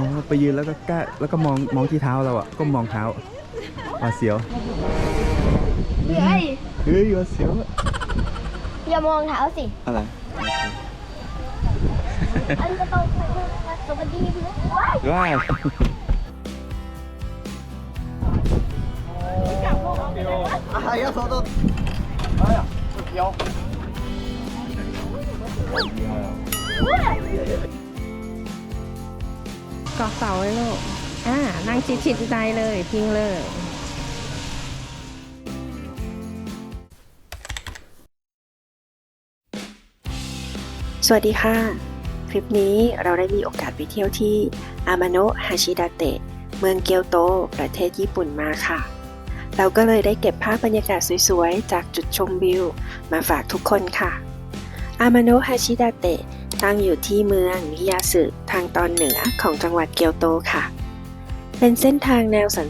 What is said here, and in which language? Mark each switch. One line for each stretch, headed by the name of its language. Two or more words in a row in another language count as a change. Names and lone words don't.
Thai: ไปยืนแล้วก็กล้าแล้วก็มองที่เท้าเราอ่ะก็มองเท้าหวาดเสียว เฮ้ย หวาดเสียว อย่ามองเท้าสิ อะไร อันก็ต้องสวัสดีพี่ ว้าย
Chinese: 呀，走走。哎呀，腰。
Thai: เกาะเสาเลยลูกนั่งชิดๆใจเลยพิงเลย สวัสดีค่ะ คลิปนี้เราได้มีโอกาสไปเที่ยวที่อามาโนะฮาชิดาเตะเมืองเกียวโตประเทศญี่ปุ่นมาค่ะ เราก็เลยได้เก็บภาพบรรยากาศสวยๆจากจุดชมวิวมาฝากทุกคนค่ะอามาโนะฮาชิดาเตะตั้งอยู่ที่เมืองมิยาสึทางตอนเหนือของจังหวัดเกียวโตค่ะ เป็นเส้นทางแนวสันท